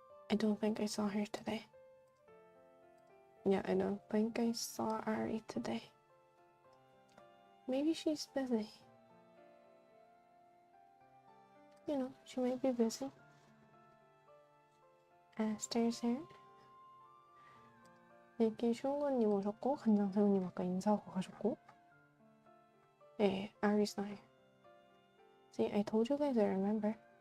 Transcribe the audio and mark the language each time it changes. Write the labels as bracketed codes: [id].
[en] I don't think I saw her today. Yeah, I don't think I saw Ari today. Maybe she's busy. You know, she might be busy. Esther's here. [ko] 여기 슈은건님 오셨고, 간장새우님 아까 인사하고 가셨고. [en] 네, Ari's not here. See, I told you guys I remember.